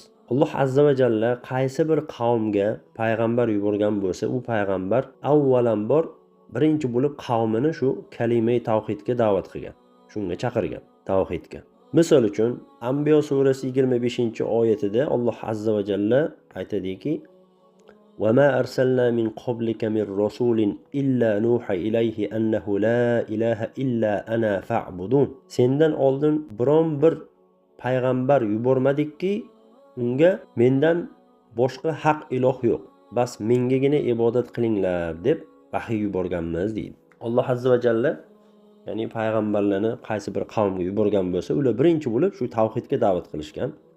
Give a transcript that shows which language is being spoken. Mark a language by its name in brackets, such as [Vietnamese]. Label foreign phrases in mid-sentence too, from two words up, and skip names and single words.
[Uzbek] Alloh [Arabic] عز وجل [Uzbek] qaysi bir qavmga payg'ambar yuborgan bo'lsa, u payg'ambar avvalambor birinchi bo'lib qavmini shu kalima tavhidga da'vat qilgan, shunga chaqirgan, tavhidga. Misol uchun Anbiyo surasi 25-oyatida Alloh [Arabic] عز وجل [Uzbek] aytadiki: [Arabic] "وما أرسلنا من قبلك من رسول إلا نوحي إليه أنه لا إله إلا أنا فاعبدون." [Uzbek] Sendan oldin biron bir payg'ambar yubormadikki, unga mendan boshqa haq iloh yo'q, bas mengagina ibodat qilinglar deb vahiy yuborganmiz deydi. Alloh [Arabic] عز وجل, [Uzbek] ya'ni payg'ambarlarni qaysi bir qavmga yuborgan bo'lsa, ular birinchi bo'lib shu tavhidga da'vat qilishgan.